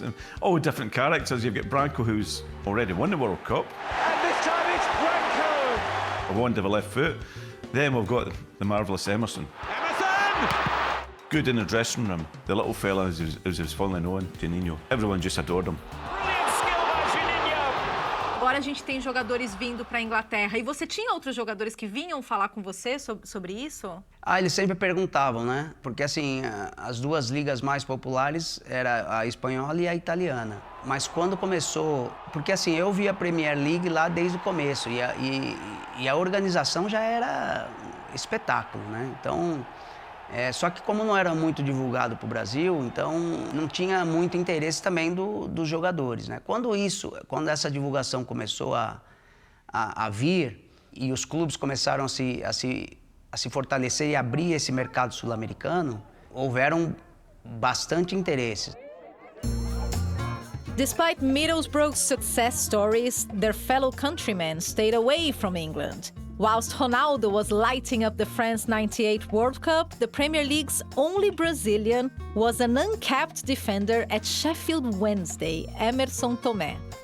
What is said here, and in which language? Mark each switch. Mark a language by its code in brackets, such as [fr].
[en] And all different characters. You've got Branco, who's already won the World Cup. And this time it's Branco! a wand of a left foot. Then we've got the marvellous Emerson. Good in the dressing room. The little fella, as he was fondly known, Juninho. Everyone just adored him. [pt] Agora a gente tem jogadores vindo para a Inglaterra. E você tinha outros jogadores que vinham falar com você sobre isso? Eles sempre perguntavam, né? Porque assim, as duas ligas mais populares era a espanhola e a italiana. Mas quando começou... Porque assim, eu vi a Premier League lá desde o começo e a organização já era espetáculo, né? Então... só que como não era muito divulgado para o Brasil, então não tinha muito interesse também dos jogadores, né? Quando essa divulgação começou a vir e os clubes começaram a se fortalecer e abrir esse mercado sul-americano, houveram bastante interesses. [en] Despite Middlesbrough's success stories, their fellow countrymen stayed away from England. Whilst Ronaldo was lighting up the France '98 World Cup, the Premier League's only Brazilian was an uncapped defender at Sheffield Wednesday, Emerson Tomé.